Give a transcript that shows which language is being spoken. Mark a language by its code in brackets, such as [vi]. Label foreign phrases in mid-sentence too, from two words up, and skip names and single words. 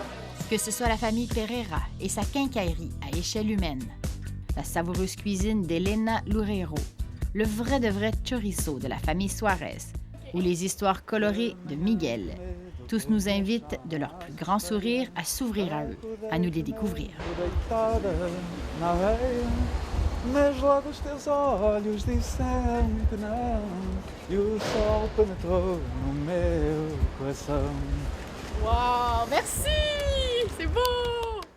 [fr] Que ce soit la famille Pereira et sa quincaillerie à échelle humaine, la savoureuse cuisine d'Helena Loureiro, le vrai de vrai chorizo de la famille Suarez ou les histoires colorées de Miguel. Tous nous invitent, de leur plus grand sourire, à s'ouvrir à eux, à nous les découvrir. [pt] Mas logo os teus olhos disseram-me que não, e o sol penetrou no meu coração. [fr] Wow, merci! C'est beau!